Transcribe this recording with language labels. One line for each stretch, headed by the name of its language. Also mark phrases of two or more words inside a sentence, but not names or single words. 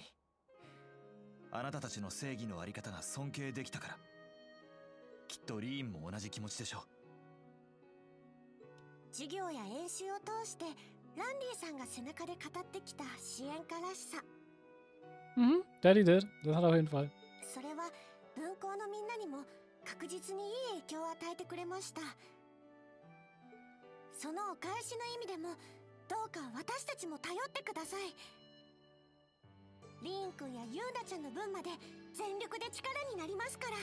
Japanese: あなたたちの正義のあり方が尊敬できたから。きっとリーンも同じ気持ちでしょう。授業や演習を通してランディさんが背中で語ってきた支援家らしさ。
English: Mhm, Daddy did.
German: Das hat auf jeden Fall.
Japanese: それは分校のみんなにも確実にいい影響を与えてくれました。そのお返しの意味でもどうか私たちも頼ってください。リーン君やユーナちゃんの分まで全力で力になりますから。